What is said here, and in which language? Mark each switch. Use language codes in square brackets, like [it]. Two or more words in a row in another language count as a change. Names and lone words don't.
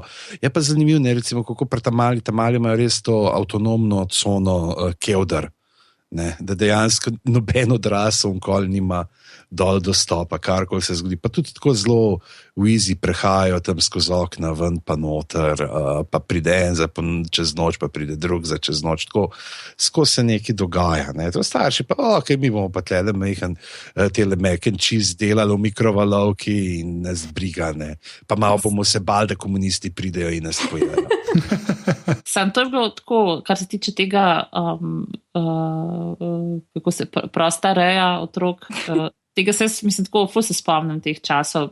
[sl] Je pa zanimivo, ne, recimo, kako pri Tamali imajo res to avtonomno cono kevdar, ne, da dejansko noben odrasel nikoli nima dol dostopa, karkoli se zgodi. Pa tudi tako zelo v easy prehajajo tam skozi okna ven pa noter, pa pride en čez noč, pa pride drug za čez noč. Tako skozi se nekaj dogaja. Ne. To starši pa, mi bomo pa tlele majhen tele [en] mac and cheese [sl] delali v mikrovalovki in nas briga, ne. Pa malo bomo se bali, da komunisti pridejo in nas pojejo. Sam to je bilo tako, kar se tiče tega prosta reja otrok, tega se, mislim, tako ful se spomnim teh časov.